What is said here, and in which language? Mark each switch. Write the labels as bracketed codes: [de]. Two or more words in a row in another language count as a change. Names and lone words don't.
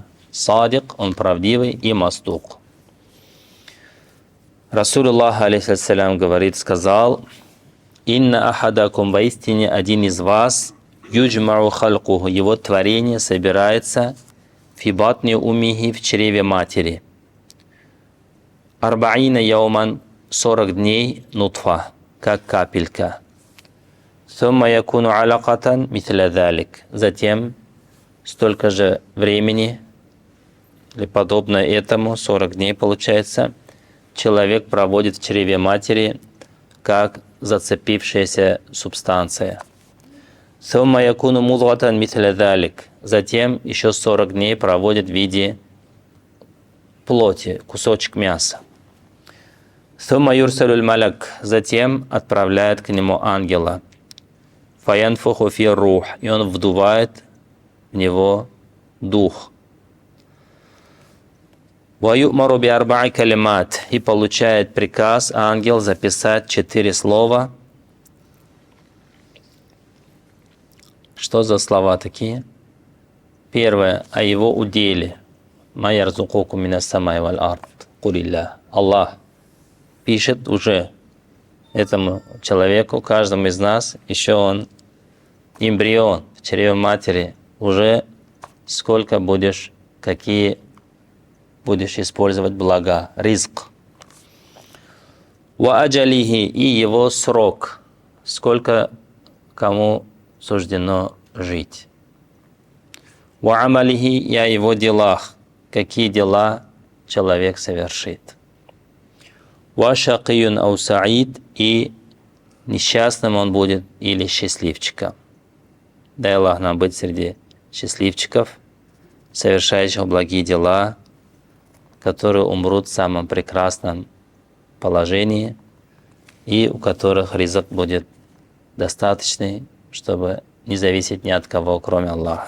[ru] Садик, он правдивый, и мастук. [ar] رسول الله، عليه السلام, [ru] говорит, сказал, [ar] «إن أحدكم, [ru] воистине один из вас, [ar] يجمع خلقه, [ru] его творение собирается [ar] في بطن أمه, [ru] в чреве матери. 40 яуман, 40 дней, нутфа, как капелька. [ar] ثم يكون علقة مثل ذلك». [ru] Затем столько же времени, или подобно этому, 40 дней получается, человек проводит в чреве матери, как зацепившаяся субстанция. [ar] ثم يكون مضغة مثل ذلك. [ru] Затем еще 40 дней проводит в виде плоти, кусочек мяса. [ar] ثم يرسل الملك. [ru] Затем отправляет к нему ангела. [ar] فينفخ فيه الروح. [ru] И он вдувает в него дух. [ar] ويؤمر بأربع كلمات. [ru] И получает приказ ангел записать 4 слова. Что за слова такие? Первое, о его уделе. [ar] «ما يرزقكم من السماء والأرض قل الله». [ru] Аллах пишет уже этому человеку, каждому из нас, еще он эмбрион в чреве матери, уже сколько будешь, какие будешь использовать блага, ризк. [ar] «وأجله» [ru] и его срок, сколько кому суждено жить. [ar] «وعمله» [ru] и о его делах, какие дела человек совершит. [ar] «وشقي أو سعيد» [ru] и несчастным он будет или счастливчиком. Дай Аллах нам быть среди счастливчиков, совершающих благие дела, которые умрут в самом прекрасном положении и у которых ризк будет достаточный, чтобы не зависеть ни от кого, кроме Аллаха.